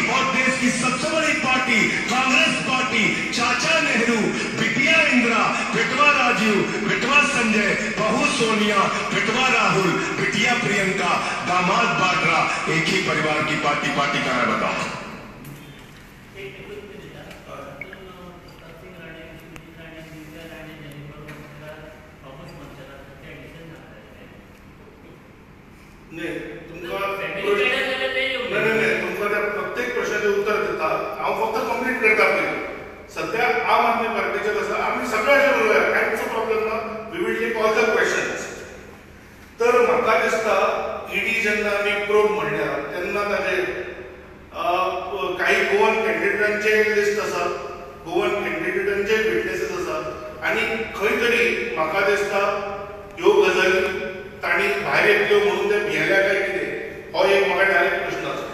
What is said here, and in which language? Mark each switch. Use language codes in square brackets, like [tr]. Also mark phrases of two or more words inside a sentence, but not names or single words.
[hi] और देश की सबसे बड़ी पार्टी कांग्रेस पार्टी, चाचा नेहरू, बिटिया इंदिरा, बेटवा राजीव, बेटवा संजय, बहू सोनिया, बेटवा राहुल, बिटिया प्रियंका, दामाद बाड्रा, एक ही परिवार की पार्टी. पार्टी का नाम बताओ. [kok] नाही तुमका तुमका त्या प्रत्येक प्रश्नाचे उत्तर दिता. हांव फक्त कंप्लीट करता पयलीं. सध्या आम आदमी पार्टीचे कसं आमी सगळ्याचे उलया, कांयच प्रॉब्लेम ना. [en] We will take all the questions. [kok] तर म्हाका दिसता ईडी जेन्ना आमी प्रोब म्हणल्या तेन्ना ताचे काही गोवन कॅन्डिडेटांचे लिस्ट आसा, गोवन कॅन्डिडेटांचे विटनेसीस आसा आनी खंय तरी म्हाका दिसता ह्यो गजाली तांणी भायर येतल्यो म्हणून ते भियेल्या काय कितें हो एक म्हाका डायरेक्ट प्रश्न आसा.